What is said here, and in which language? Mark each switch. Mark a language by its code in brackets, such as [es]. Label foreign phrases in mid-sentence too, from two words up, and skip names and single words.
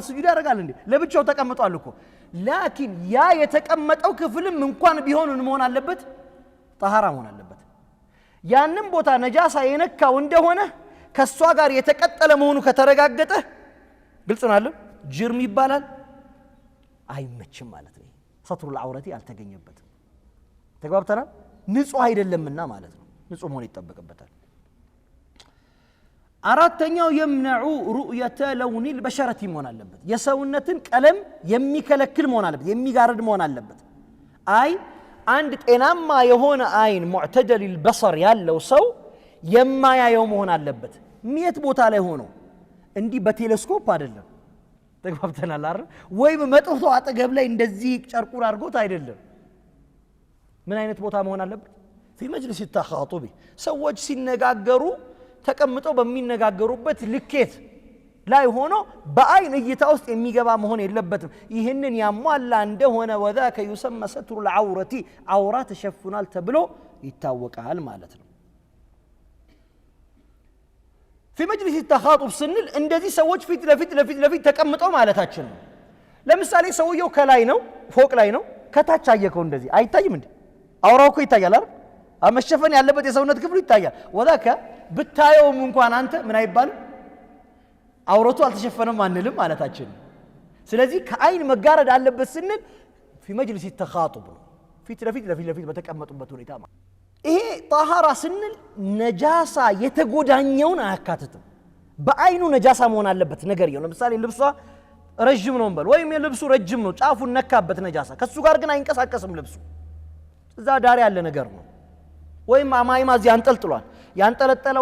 [am] ስጁድ ያረጋል እንዴ ለብቻው ተቀምጧል እኮ ላኪን ያ የተቀመጠው ክፍልም እንኳን ቢሆን መሆን አለበት طهارة መሆን አለበት ያንን ቦታ ነጃሳ የነካው እንደሆነ ከሷ ጋር የተቀጠለ መሆኑ ከተረጋገጠ ግልጽ ነው አይደል ጅርም ይባላል አይመችም ማለት ነው [ar] ستر العورة [am] አልተገኘበትም ተግባብተናል ንጹህ አይደለምና ማለት ነው ንጹህ መሆን ይጠበቅበታል አራተኛው [ar] يمنع رؤية لون البشرة [am] መሆን አለበት የሰውነትን ቀለም የሚከለክል መሆን አለበት የሚጋርድ መሆን አለበት አይ አንድ ጤናማ የሆነ አይን [ar] معتدل البصر [am] ያለው ሰው የማያየው መሆን አለበት የት ቦታ ላይ ሆኖ እንዲህ በቴሌስኮፕ አይደለም ተግባብተናል አይደል ወይም መጥቶ አጠገብ ላይ እንደዚህ ጨርቁን አድርጎት አይደለም ምን አይነት ቦታ መሆን አለበት [ar] في مجلس التخاطب [am] ሰዎች ሲነጋገሩ ተቀምጠው በሚነጋገሩበት ልኬት ላይ ሆኖ በአይን እይታ ውስጥ የሚገባ መሆን የለበትም ይሄንን ያሟላ እንደሆነ [ar] وذاك يسمى ستر العورة عورة [am] ተሸፍኗል ተብሎ ይታወቃል ማለት ነው [ar] في مجلس التخاطب [am] ስንል እንደዚህ ሰዎች ፊት ለፊት ተቀምጠው ማለታችን ነው ለምሳሌ ሰውየው ከላይ ነው ፎቅ ላይ ነው ከታች አየከው እንደዚህ አይታይም እንዴ አውራው እኮ ይታያል አይደል መሸፈን ያለበት የሰውነት ክፍሉ ይታያል وذاك ብታየውም እንኳን አንተ ምን አይባልም አውረቱ አልተሸፈነም አንልም ማለታችን ስለዚህ ከአይን መጋረድ አለበት ስንል [ar] في مجلس [am] التخاطب ፊት ለፊት በተቀመጡበት ሁኔታ ይሄ طهارة ስንል ነጃሳ የተጎዳኘውን አያካትትም በአይኑ ነጃሳ መሆን አለበት ነገር ይሁን ለምሳሌ ልብሷ ረጅም ነው እንበል ወይም የልብሱ ረጅም ነው ጫፉን ነካበት ነጃሳ ከሱ ጋር ግን አይንቀሳቀስም ልብሱ እዛ ዳር ያለ ነገር ነው ወይም አማይማ እዚህ አንጠልጥሏል ያንጠለጠለው